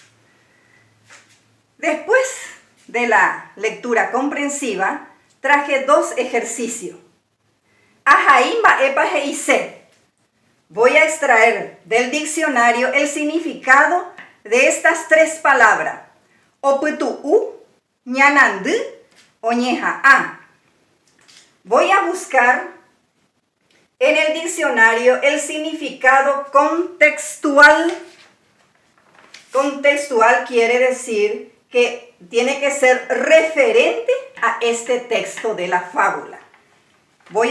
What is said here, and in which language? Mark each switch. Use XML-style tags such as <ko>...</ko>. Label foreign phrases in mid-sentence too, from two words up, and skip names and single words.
<es>Después de la lectura comprensiva, traje dos ejercicios.</es> <gn>Ajaimba epa heise.</gn> <es>Voy a extraer del diccionario el significado de estas tres palabras.</es> <gn>Oputu'u, ñanandu, oñeja'a.</gn> <es>Voy a buscar en el diccionario el significado contextual. Contextual quiere decir que tiene que ser referente a este texto de la fábula.</es>